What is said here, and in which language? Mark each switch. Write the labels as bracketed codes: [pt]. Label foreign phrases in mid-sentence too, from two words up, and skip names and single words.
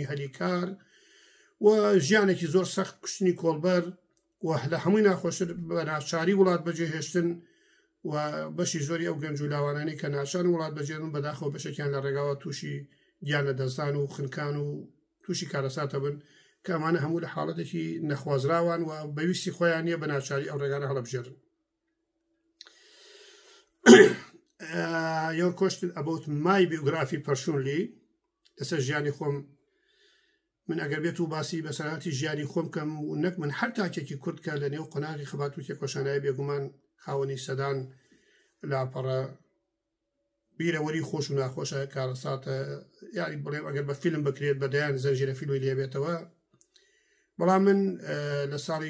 [ckb] هەلیکار و ژیانێکی زۆر سەخت کوشتنی کۆڵبەر و لە هەمووی ناخۆشتر بە ناچاری وڵات بەجێهێشتن و بەشی زۆری ئەو گەنج و لاوانانی کە ناچان وڵات بەجێن بەداخەوە بەشێکیان لە ڕێگاوە تووشی گیان لە دەستان و خنکان و تووشی کارەساتە بن کە ئەمانە هەموو لە حاڵەتێکی نەخوازراوان و بەویستی خۆیان نییە بە ناچاری ئەو ڕێگانە هەڵەبژێرن. [en] Your question about my biography personally [ckb] لەسەر ژیانی خۆم من ئەگەر بێت و باسی بەسەراتی ژیانی خۆم کەم و نەک من هەر تاکێکی کورد کە لە نێو قۆناغی خەبات و تێکۆشانایی بێگومان خاوەنی سەدان لاپەڕە بیرەوەری خۆش و ناخۆشە کارەساتە یاری بڵێم ئەگەر بە فیلم بکرێت بەدەیان زەنجیرە فیلمی لێبێتەوە بەڵام من لە ساڵی